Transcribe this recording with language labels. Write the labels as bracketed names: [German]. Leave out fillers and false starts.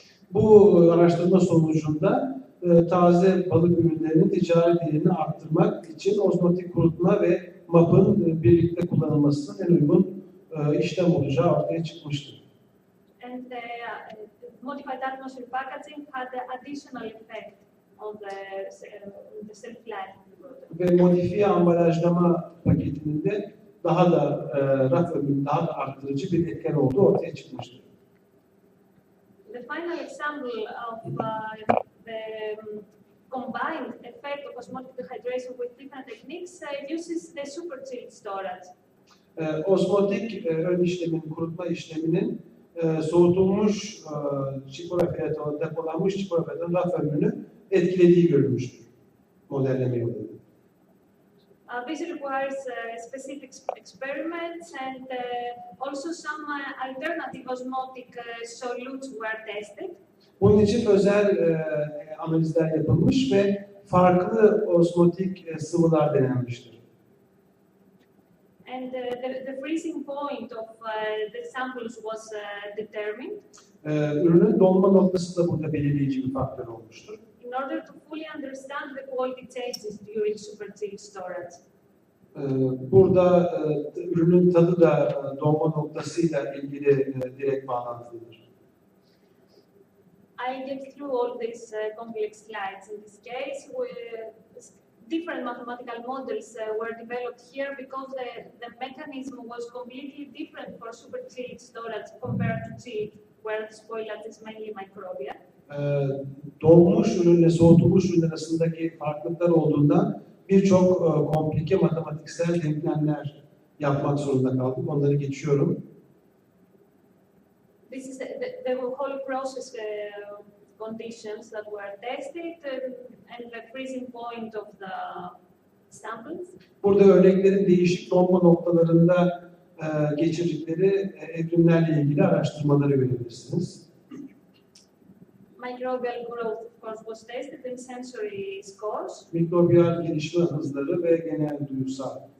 [Turkish] Bu araştırma sonucunda taze balık ürünlerinin ticari değerini arttırmak için ozmotik kurutma ve MAP'ın birlikte kullanılmasının en uygun işlem olacağı ortaya çıkmıştır. [English] And modified atmosphere packaging had an additional effect on the shelf life of the product. [Turkish] Ve modifiye ambalajlama paketinin de daha da raf ömrünü daha da arttırıcı bir etken olduğu ortaya çıkmıştır. [English] The final example of the combined effect of osmotic dehydration with different techniques uses the super chilled storage. [Turkish] Osmotik ön işlemin, kurutma işleminin soğutulmuş çipura fileton, depolanmış çipura fileton raf ömrünü etkilediği görülmüştür modelleme yoluyla. [English] This requires specific experiments and also some alternative osmotic solutes were tested. [Turkish] Bunun için özel analizler yapılmış ve farklı osmotik sıvılar denenmiştir. [English] And the freezing point of the samples was determined. [Turkish] Ürünün donma noktası da burada belirleyici bir faktör olmuştur. [English] In order to fully understand the quality changes during super chilled storage. [Turkish] Burada ürünün tadı da donma noktasıyla ilgili direkt bağlantılıdır. [English] I get through all these complex slides. In this case, different mathematical models were developed here because the mechanism was completely different for super chilled storage compared to chilled, where the spoilage is mainly microbial. [Turkish] Donmuş ürünle soğutulmuş ürün arasındaki farklılıklar olduğundan birçok komplike matematiksel denklemler yapmak zorunda kaldık. Onları geçiyorum. [English] This is the whole process conditions that were tested and the freezing point of the samples. [Turkish] Burada örneklerin değişik donma noktalarında geçirdikleri evrimlerle ilgili araştırmaları görebilirsiniz. [English] Microbial growth, of course, was tested in sensory scores. [Turkish] Mikrobiyal gelişme hızları ve genel duyusal.